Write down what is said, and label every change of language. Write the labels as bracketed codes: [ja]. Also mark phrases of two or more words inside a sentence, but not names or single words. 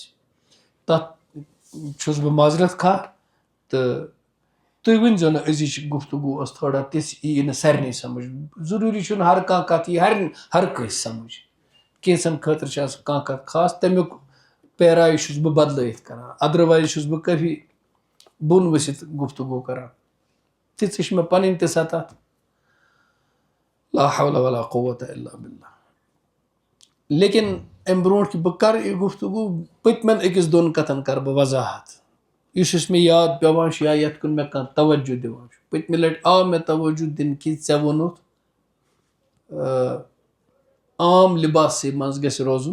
[ks] تتھ چھُس بہٕ معذرت خواہ تہٕ تُہۍ ؤنۍزیو نہٕ أزِچ گفتگو ٲس تھوڑا تِژھ یی نہٕ سارنٕے سمجھ. ضروٗری چھُنہٕ ہر کانٛہہ کتھ یی ہر کٲنٛسہِ سمجھ. کینٛژن خٲطرٕ چھِ آسان کانٛہہ کتھ خاص تمیُک پیراے چھُس بہٕ بدلٲیِتھ کران. ادروایز چھُس بہٕ کٲفی بۄن ؤسِتھ گفتگو کران. تِژھ چھِ مےٚ پنٕنۍ تہِ سطح. [ar] لا حول ولا قوة الا باللہ. [ks] لیکن امہِ برونٛٹھ کہِ بہٕ کرٕ یہِ گفتگو پٔتمٮ۪ن أکِس دۄن کتھن کرٕ بہٕ وضاحت یُس مےٚ یاد پیوان چھُ یا یتھ کُن مےٚ کانٛہہ توجہ دِوان چھُ. پٔتمہِ لٹہِ آو مےٚ توجہ دِنہٕ کہِ ژےٚ ووٚنُتھ عام لباسٕے منٛز گژھِ روزُن.